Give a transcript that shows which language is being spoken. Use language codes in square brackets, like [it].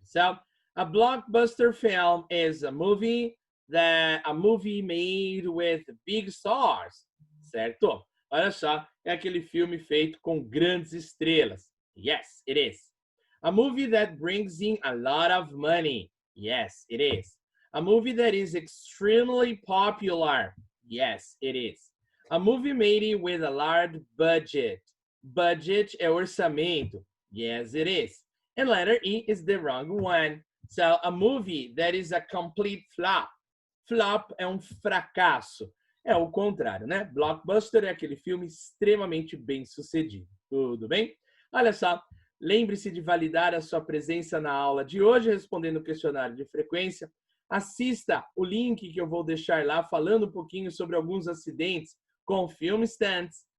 [en] So, a blockbuster film is a movie made with big stars, certo? [pt] Olha só, é aquele filme feito com grandes estrelas. [en] Yes, it is. A movie that brings in a lot of money. Yes, it is. A movie that is extremely popular. Yes, it is. A movie made with a large budget. [pt] Budget é orçamento. [en] Yes, it is. And letter E is the wrong one. So, a movie that is a complete flop. [pt] Flop é um fracasso. É o contrário, né? Blockbuster é aquele filme extremamente bem sucedido. Tudo bem? Olha só, lembre-se de validar a sua presença na aula de hoje, respondendo o questionário de frequência. Assista o link que eu vou deixar lá, falando um pouquinho sobre alguns acidentes com film stunts.